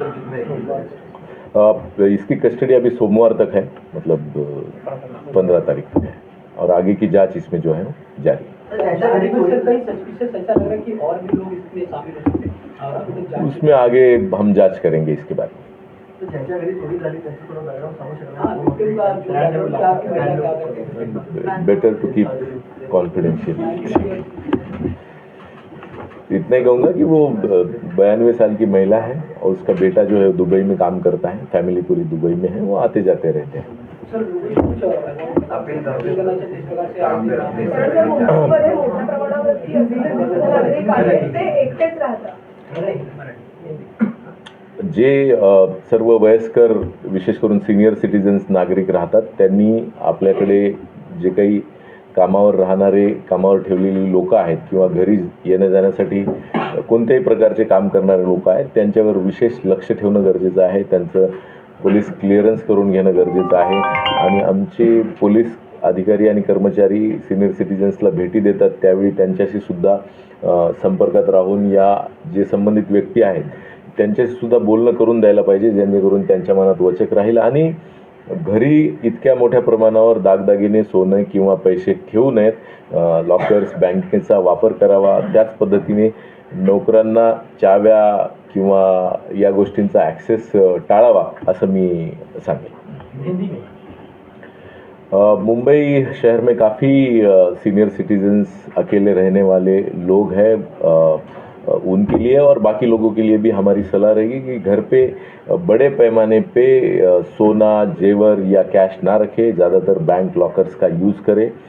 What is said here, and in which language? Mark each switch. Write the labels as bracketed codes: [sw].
[hi] इसकी कस्टडी अभी सोमवार तक है, मतलब 15 तारीख तक है, और आगे की जांच इसमें जो है जारी है। कई सस्पिशियस ऐसा लग रहा है कि और भी लोग इसमें शामिल हो सकते हैं और अभी तक जांच उसमें आगे हम जांच करेंगे इसके बारे में। [mr] तो ज्याच्या घरी चोरी झाली त्याचं थोडं बॅकग्राऊंड सांगू शकता [en] Better to keep confidential. [hi] इतना ही कहूँगा कि वो 92 साल की महिला है और उसका बेटा जो है दुबई में काम करता है, फैमिली पूरी दुबई में है, वो आते जाते रहते हैं। सर कुछ अपील करना चाहिए इस प्रकार से [mr] मुंबईमध्ये मोठ्या प्रमाणावरती नागरिक आहेत ते एकटेच राहतात जे सर्व वयस्कर विशेष करून सिनियर सिटीजन्स नागरिक राहतात त्यांनी आपल्याकडे जे काही कामावर राहणारे, कामावर ठेवलेली लोक आहेत किंवा घरी येण्या जाण्यासाठी कोणत्याही प्रकारचे काम करणारे लोक आहेत त्यांच्यावर विशेष लक्ष ठेवणं गरजेचं आहे। त्यांचं पोलीस क्लिअरन्स करून घेणं गरजेचं आहे आणि आमचे पोलीस अधिकारी आणि कर्मचारी सिनियर सिटीजन्सला भेटी देतात त्यावेळी त्यांच्याशी सुद्धा संपर्कात राहून या जे संबंधित व्यक्ती आहेत त्यांच्याशी सुद्धा बोलणं करून द्यायला पाहिजे, जेणेकरून त्यांच्या मनात वचक राहील आणि घरी इतक्या मोठ्या प्रमाणावर दागदागिने, सोनं किंवा पैसे ठेवू नयेत, लॉकर्स, बँकेचा वापर करावा, त्याच पद्धतीने नोकरांना चाव्या किंवा या गोष्टींचा ॲक्सेस टाळावा असं मी सांगेन। [hi] मुंबई शहर में काफ़ी सीनियर सिटीजन्स, अकेले रहने वाले लोग हैं, उनके लिए और बाकी लोगों के लिए भी हमारी सलाह रहेगी कि घर पे बड़े पैमाने पे सोना, जेवर या कैश ना रखें, ज़्यादातर बैंक लॉकर्स का यूज़ करें।